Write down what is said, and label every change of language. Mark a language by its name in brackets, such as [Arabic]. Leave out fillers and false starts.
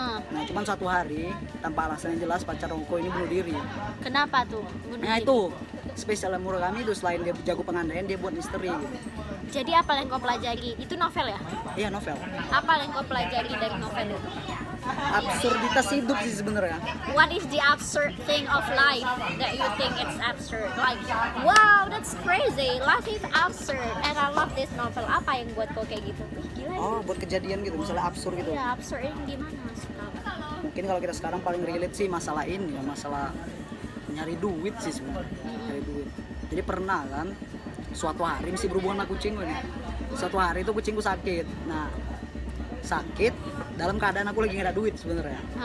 [Indonesian] Nah cuman suatu hari tanpa alasan yang jelas pacar Naoko ini bunuh diri. Kenapa tuh? Nah itu spesialnya Murakami itu, selain dia jago pengandaian, dia buat misteri gitu. Jadi apa yang kau pelajari? Itu novel ya? Iya, novel. Apa yang kau pelajari dari novel itu? Absurditas hidup sih sebenarnya. [English] What is the absurd thing of life that you think it's absurd? Like, wow, that's crazy. Life is absurd, and I love this novel. [Indonesian] Apa yang buat kau kayak gitu? Ih, gila. Oh, buat kejadian gitu, misalnya absurd gitu. Ya, absurd ini gimana maksudnya? Mungkin kalau kita sekarang paling relate sih masalah ini ya, masalah nyari duit sih sebenarnya. Nyari duit. Jadi pernah kan suatu hari mesti berhubungan sama kucing gue nih. Suatu hari itu kucingku sakit. Nah, sakit dalam keadaan aku lagi nggak ada duit sebenarnya.